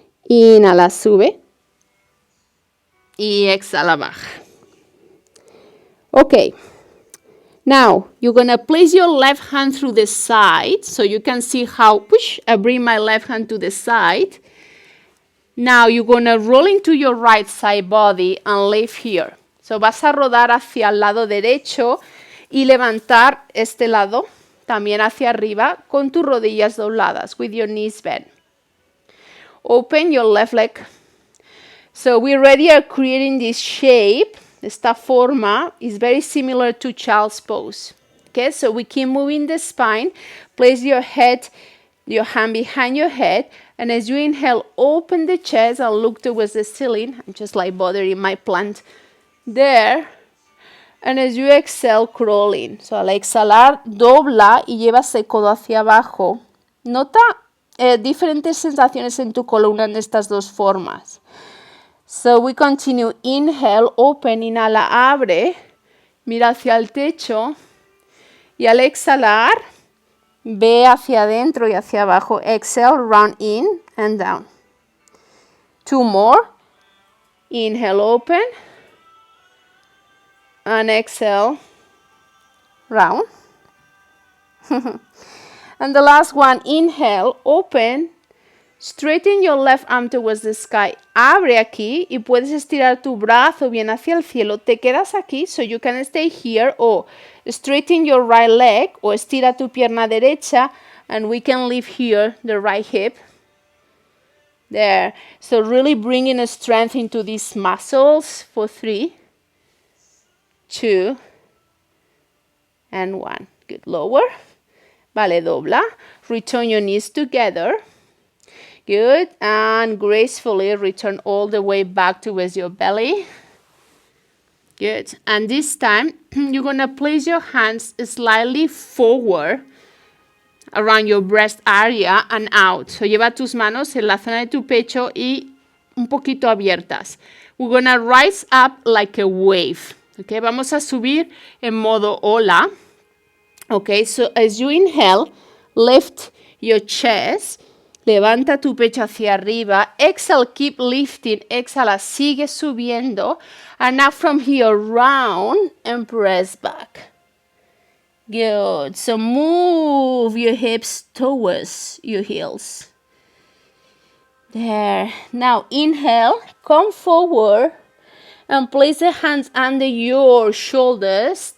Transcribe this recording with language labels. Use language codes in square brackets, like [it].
[es] Inhala, sube. Y exhala, baja. Okay. [en] Now, you're going to place your left hand through the side, so you can see how, I bring my left hand to the side. Now, you're going to roll into your right side body and lift here. [es] So, vas a rodar hacia el lado derecho y levantar este lado también hacia arriba con tus rodillas dobladas, [en] with your knees bent. Open your left leg. So, we already are creating this shape. [es] Esta forma [en] is very similar to child's pose. Okay, so we keep moving the spine. Place your hand behind your head. And as you inhale, open the chest and look towards the ceiling. I'm just like bothering my plant there. And as you exhale, crawl in. [es] So al exhalar, dobla y lleva ese codo hacia abajo. Nota diferentes sensaciones en tu columna en estas dos formas. [en] So we continue. Inhale, open, [es] inhala, abre, mira hacia el techo y al exhalar, ve hacia adentro y hacia abajo. [en] Exhale, round in and down. 2 more. Inhale, open, and exhale, round. And the last one, inhale, open. Straighten your left arm towards the sky. [es] Abre aquí y puedes estirar tu brazo bien hacia el cielo. Te quedas aquí, [en] so you can stay here, or straighten your right leg, [es] o estira tu pierna derecha, [en] and we can leave here the right hip. There. So really bringing a strength into these muscles for 3, 2, and 1. Good. Lower. [es] Vale, dobla. [en] Return your knees together. Good, and gracefully return all the way back towards your belly. Good, and this time you're going to place your hands slightly forward around your breast area and out. [es] So lleva tus manos en la zona de tu pecho y un poquito abiertas. [en] We're going to rise up like a wave. Okay, [es] vamos a subir en modo hola. [en] Okay, so as you inhale, lift your chest. [es] Levanta tu pecho hacia arriba. [en] Exhale, keep lifting. [es] Exhala, sigue subiendo. [en] And now from here, round and press back. Good. So move your hips towards your heels. There. Now inhale, come forward and place the hands under your shoulders.